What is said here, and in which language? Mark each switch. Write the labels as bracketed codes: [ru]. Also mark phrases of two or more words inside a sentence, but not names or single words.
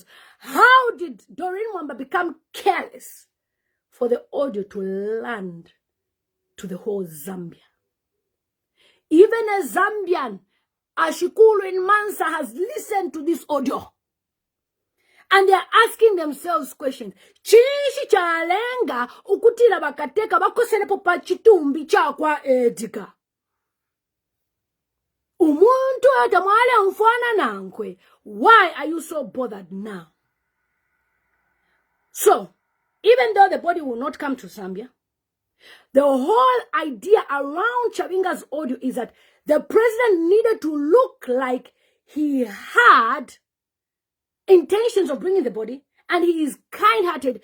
[en] How did Doreen Mwamba become careless for the audio to land to the whole Zambia. Even a Zambian, Ashikulu in Mansa, has listened to this audio. And they are asking themselves questions. [bem] Chishi chalenga ukutila bakateka bakoselepo pa chitumbi chakwa Edgar. Umuntu atamwale mfwana nankwe. [en] Why are you so bothered now? So, even though the body will not come to Zambia, the whole idea around Chavinga's audio is that the president needed to look like he had intentions of bringing the body, and he is kind-hearted.